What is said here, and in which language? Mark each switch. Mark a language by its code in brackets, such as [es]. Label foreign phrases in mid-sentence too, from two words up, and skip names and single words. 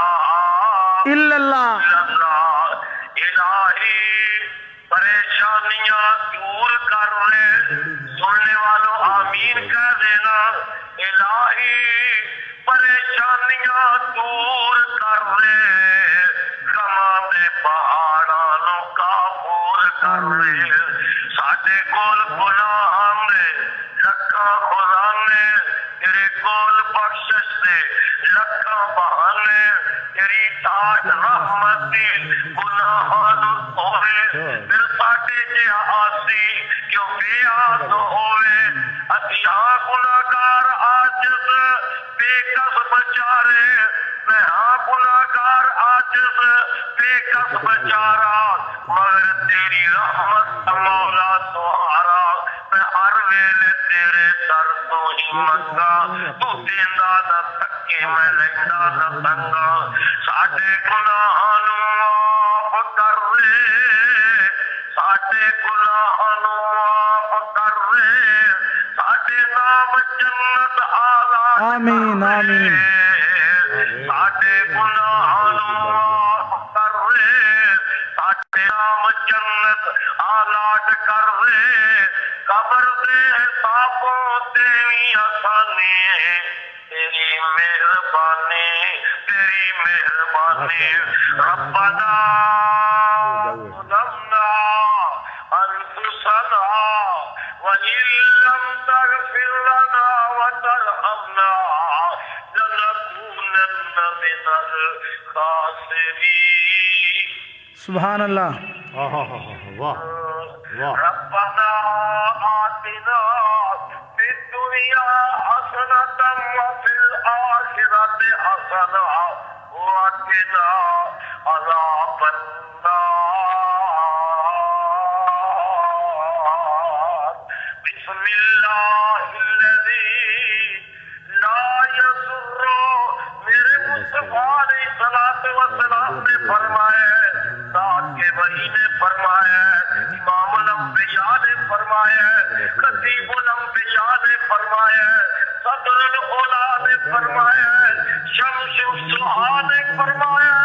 [ar] الا اللہ. اللہ. [ur] الہی پریشانیاں دور کر لے. سننے والوں آمین کہہ دینا. الہی پریشانیاں دور کر لے. [pa] غماں دے پہاڑاں نو قابو کرے ساڈے کول گناہاں دے لکھاں خزانے تیرے کول بخشش دے لکھاں بہانے تیری ٹاٹ رحمت دی گناہاں نوں دھوے پھر ساڈے جہا آسی کیوں بے آس ہوئے اتیاں گناہگار عاجز بے کس بچارے میں ہاں گناہگار عاجز بے کس بچارا مگر تیری رحمت مولا سہارا میں ہر ویلے تیرے در تو ہی منگا تو دیندا نہ تھکے میں لیندا نہ تنگا ساڈے گناہاں نوں معاف کر دے ساڈے گناہاں نوں معاف کر دے ساڈے نام جنت آلا [ar] آمین آمین [pa] ساڈے گناہاں نوں معاف کر دے ساڈے نام جنت آلاٹ کر دے قبر دے حسابوں تیری آسانی تیری مہربانی تیری مہربانی ربنا [ar] ظلمنا انفسنا وإن لم تغفر لنا وترحمنا لنكونن من الخاسرين سبحان اللہ [ur] واہ واہ [ar] ربنا آتنا في الدنيا حسنة وفي الآخرة حسنة وقنا عذاب النار بسم الله الذي لا يضر [ur] میرے مصطفیٰ علیہ الصلوۃ والسلام نے فرمایا ساتھ کے وحی نے فرمایا [ar] امام الانبیاء [ur] نے فرمایا [ar] خطیب الانبیاء [ur] نے فرمایا [ar] صدر الاولا [ur] نے فرمایا [ar] شمس الضحیٰ [ur] نے فرمایا